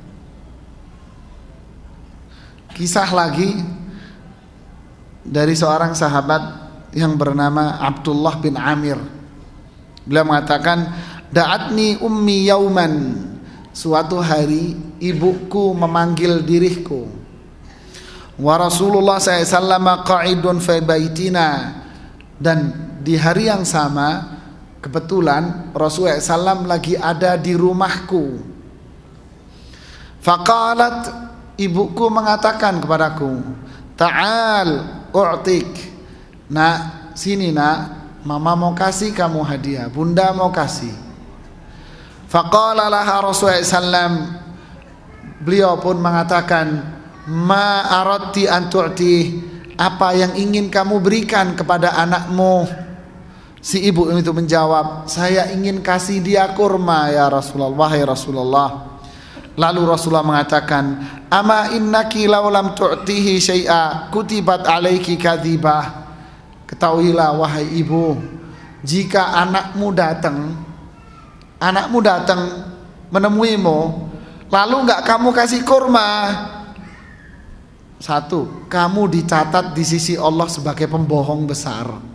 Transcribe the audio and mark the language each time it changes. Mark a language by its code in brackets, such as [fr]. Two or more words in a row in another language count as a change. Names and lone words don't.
[id] Kisah lagi dari seorang sahabat yang bernama Abdullah bin Amir. Beliau mengatakan, [ar] دعتني أمي يوما, [id] suatu hari ibuku memanggil diriku. [ar] ورسول الله ﷺ قاعد في بيتنا, [id] dan di hari yang sama kebetulan Rasulullah SAW lagi ada di rumahku. Faqalat, ibuku mengatakan kepadaku, [ar] تعال أعطيك, [id] nak sini nak, mama mau kasih kamu hadiah, bunda mau kasih. [ar] فقال لها [id] Rasulullah SAW, beliau pun mengatakan, [ar] ما أردت أن تعطي, [id] apa yang ingin kamu berikan kepada anakmu? Si ibu itu menjawab, saya ingin kasih dia kurma [ar] يا رسول الله, [id] wahai Rasulullah. Lalu Rasulullah mengatakan, [ar] أما إنك لو لم تعطيه شيئا كتبت عليك كذبة. [id] Ketahuilah wahai ibu, jika anakmu datang menemuimu lalu enggak kamu kasih kurma, 1, kamu dicatat di sisi Allah sebagai pembohong besar.